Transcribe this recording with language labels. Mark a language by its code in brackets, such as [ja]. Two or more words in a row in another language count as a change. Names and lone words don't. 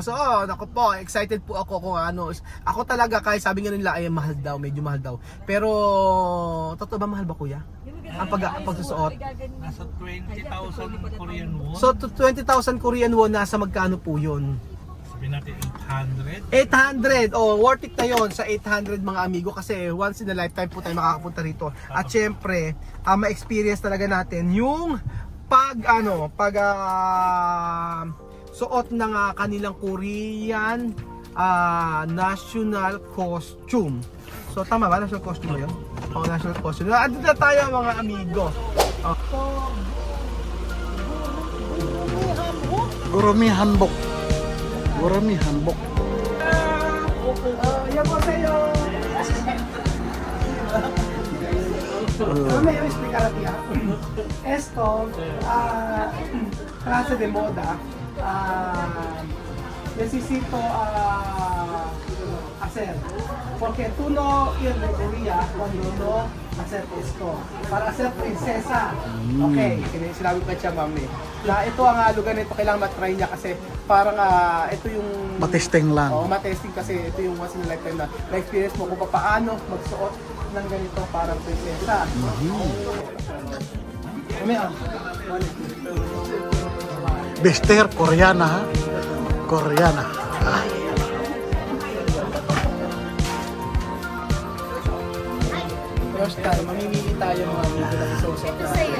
[tl] So, naku po, excited po ako kung ano. Ako talaga, kahit sabi nga nila, ay mahal daw, medyo mahal daw. Pero, totoo ba mahal ba kuya? Ang pagsusuot? Nasa 20,000 Korean won. So, 20,000 Korean won, nasa magkano po yun? Sabi natin 800. 800! Oh, worth it na yun sa 800 mga amigo kasi [en] once in a lifetime [tl] po tayo makakapunta rito. At syempre, ma-experience talaga natin yung suot ng kanilang [en] Korean national costume. [tl] So tama ba? [en] National costume [tl] ba yun? [en] Oo, national costume. [tl] Andito na tayo mga amigo. Gurumi hanbok. Gurumi hanbok. Yan po sa'yo. [es] May explicar esto, clase de moda, necesito hacer. Porque tú no ir de Korea cuando no hacer esto. Para ser prinsesa. [tl] Okay, sinabi pa siya mami. Na ito ang lugar nito, kailangan matry niya kasi parang ito yung... Matesting lang. Oo, matesting kasi ito yung [en] once in a lifetime [tl] na experience mo kung paano magsuot ng ganito parang prinsesa. Bester Koreana ha? Koreana. [en] First time, [tl] mamimili tayo mga amigo na isusot na.